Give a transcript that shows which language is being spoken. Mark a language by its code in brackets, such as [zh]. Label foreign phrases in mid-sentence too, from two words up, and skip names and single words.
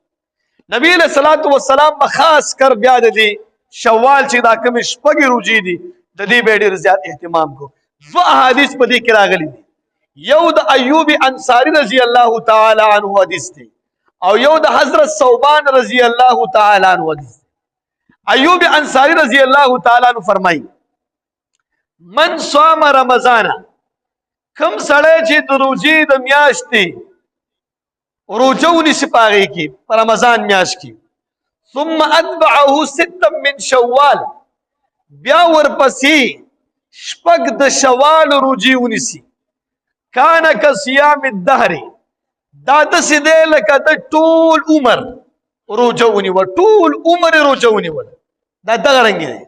[ps] نبی [ar] علیہ الصلوۃ والسلام [ps] به خاص کر بیا د دې شوال چې دا کومې شپږې روزې دي د دې به ډېر زیات اهتمام کو. 2 احادیث په دې کې راغلي دي. یو د ایوب انصاری [ar] رضی الله تعالی عنه [ps] حدیث دی او یو د حضرت ثوبان [ar] رضی الله تعالی عنه [ps] حدیث دی. ایوب انصاری [ar] رضی الله تعالی عنه [ps] فرمایي [ar] من صام رمضان، [ps] کم سړی چې د روزې د میاشتې روزه ونیسي په هغې کې په رمضان میاشت کې، [ar] ثم اتبعه 6 من شوال، [ps] بیا ورپسې 6 د شوال روزې ونیسي، [ar] کان کصیام الدهر، [ps] دا داسې دی لکه د ټول عمر روزه ونیوه، ټول عمر روزه ونیوله. دا دغه رنګې دی.